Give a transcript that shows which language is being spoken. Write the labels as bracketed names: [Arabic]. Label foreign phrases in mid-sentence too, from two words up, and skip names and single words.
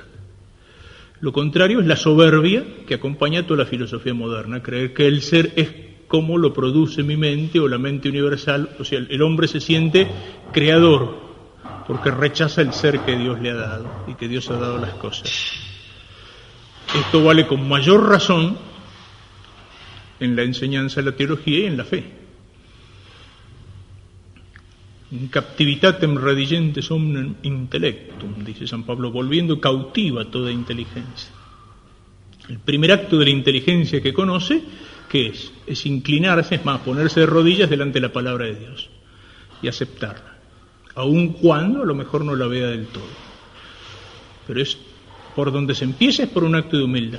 [Spanish] Lo contrario es la soberbia que acompaña a toda la filosofía moderna, creer que el ser es como lo produce mi mente o la mente universal, o sea, el hombre se siente creador, porque rechaza el ser que Dios le ha dado y que Dios ha dado las cosas. Esto vale con mayor razón en la enseñanza de la teología y en la fe. [Latin] In captivitatem redigentes omnem intellectum, [Spanish] dice San Pablo, volviendo cautiva toda inteligencia. El primer acto de la inteligencia que conoce, ¿qué es? Es inclinarse, es más, ponerse de rodillas delante de la palabra de Dios y aceptarla. Aun cuando a lo mejor no la vea del todo. Pero es por donde se empieza, es por un acto de humildad.